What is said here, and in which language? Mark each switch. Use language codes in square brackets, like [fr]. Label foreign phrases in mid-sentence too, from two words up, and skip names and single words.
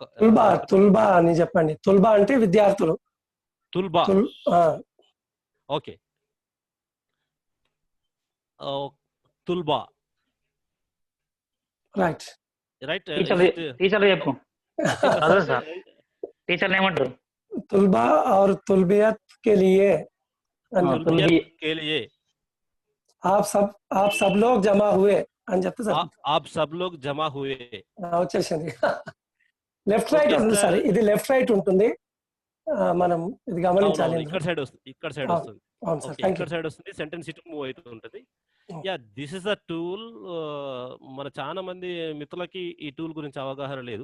[te] తుల్బా అని చెప్పండి. తుల్బా అంటే విద్యార్థులు. తుల్బా. ఓకే. తుల్బా. రైట్. టీచర్ చెప్పు. టీచర్ ఏమంటారు? [ur] طلبہ اور طالبات کے لیے آپ سب لوگ جمع ہوئے [te] అని చెప్తే సార్. [ur] آپ سب لوگ جمع ہوئے [te] వచ్చేసింది. [en] left right [te] ఉంటుంది సార్. ఇది [en] left right [te] ఉంటుంది. మనం ఇది గమనించాలి. ఇక్కడ సైడ్ వస్తుంది. ఇక్కడ సైడ్ వస్తుంది. సెంటెన్స్ ఇటు మూవ్ అవుతూ ఉంటుంది. [en] This is a tool. [te] మన చాలా మంది మిత్రులకి ఈ టూల్ గురించి అవగాహన లేదు.